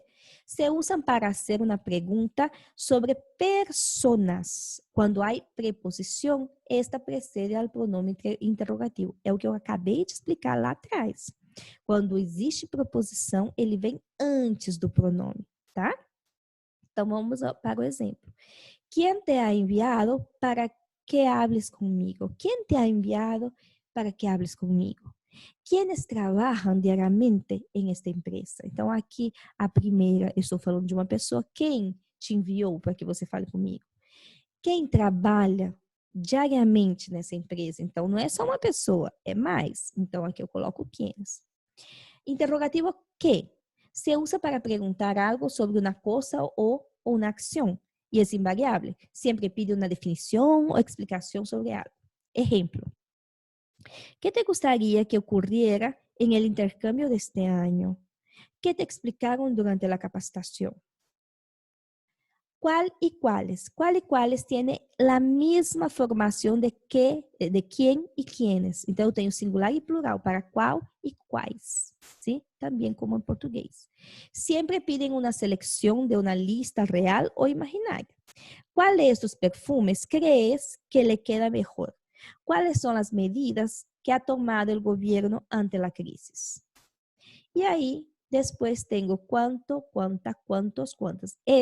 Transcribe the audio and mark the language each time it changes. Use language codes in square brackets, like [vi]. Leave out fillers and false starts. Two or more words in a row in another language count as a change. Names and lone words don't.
[pt] Se usam para hacer uma pergunta sobre personas. Quando há preposição, esta precede ao pronome interrogativo. É o que eu acabei de explicar lá atrás. Quando existe proposição, ele vem antes do pronome, tá? Então, vamos para o exemplo. [es] ¿Quién te ha enviado para que hables conmigo? ¿Quién te ha enviado para que hables conmigo? ¿Quiénes trabalham diariamente em esta empresa? [pt] Então, aqui, a primeira, eu estou falando de uma pessoa. Quem te enviou para que você fale comigo? Quem trabalha diariamente nessa empresa? Então, não é só uma pessoa, é mais. Então, aqui eu coloco quienes. [es] Interrogativo ¿qué? Se usa para preguntar algo sobre una cosa o una acción y es invariable. Siempre pide una definición o explicación sobre algo. Ejemplo, ¿qué te gustaría que ocurriera en el intercambio de este año? ¿Qué te explicaron durante la capacitación? ¿Cuál y cuáles? ¿Cuál y cuáles tiene la misma formación de quién y quiénes? [pt] Então, eu tenho singular e plural para qual y quais, [es] ¿sí? También como en portugués. Siempre piden una selección de una lista real o imaginaria. ¿Cuál de estos perfumes crees que le queda mejor? ¿Cuáles son las medidas que ha tomado el gobierno ante la crisis? Y ahí después tengo cuánto, cuánta, cuántos, cuántas.